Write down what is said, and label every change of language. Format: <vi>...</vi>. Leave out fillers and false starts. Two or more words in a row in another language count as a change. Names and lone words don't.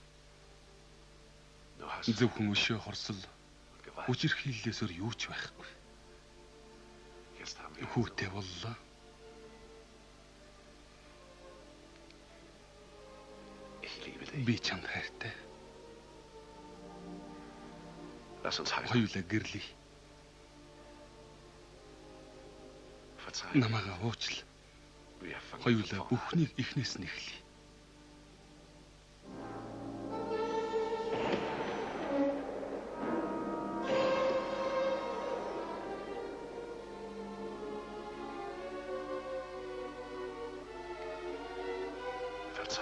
<mn>Зөвхөн өшөө хорсол хүчирхийллээсээр юу ч байхгүй. Хүүтэй боллоо. Би чамд хайртай.</mn> <de>Lass uns heiraten.</de> <mn>Хоёулаа гэрлэе.</mn> <de>Verzeih.</de> <mn>Намайгаа уучил.</mn> <de>Wir fangen</de> <mn>Хоёулаа</mn> <de>von vorne an.</de> <mn>бүхнийг эхнээс нь эхлэе.</mn> <de>Verzeih.</de>